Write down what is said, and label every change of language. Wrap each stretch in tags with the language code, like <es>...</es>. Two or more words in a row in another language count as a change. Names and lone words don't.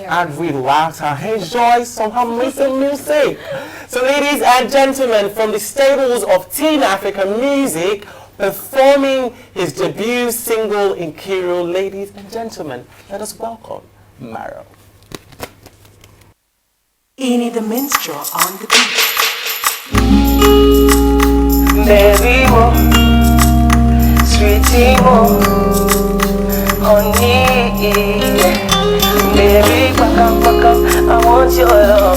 <en>and relax and enjoy some amazing music. So ladies and gentlemen, from the stables of Teen African Music, performing his debut single Nkiru, ladies and gentlemen, let us welcome Maro. Ini the minstrel on the beat. Baby mo, sweetie mo, honey. Baby, back up, I want your love.</en>